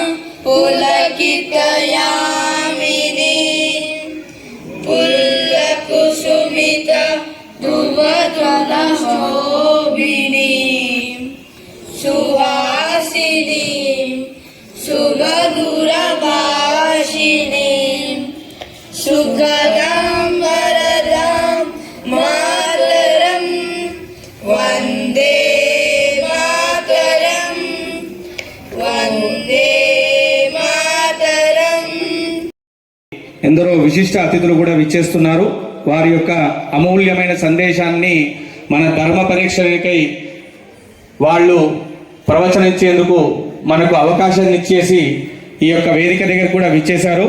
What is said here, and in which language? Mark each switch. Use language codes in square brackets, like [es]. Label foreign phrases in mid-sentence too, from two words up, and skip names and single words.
[sa] पुलकितयामिनी पुल्लकुसुमित धुवज्वलशोभिनी सुहासिनी सुमधुरभाषिणी सुखदां वरदां मातरं वन्दे [te] ఎందరో విశిష్ట అతిథులు కూడా విచ్చేస్తున్నారు. వారి యొక్క అమూల్యమైన సందేశాన్ని మన ధర్మ పరీక్షలకై వాళ్ళు ప్రవచనించేందుకు మనకు అవకాశాన్ని ఇచ్చేసి ఈ యొక్క వేదిక దగ్గర కూడా విచ్చేశారు.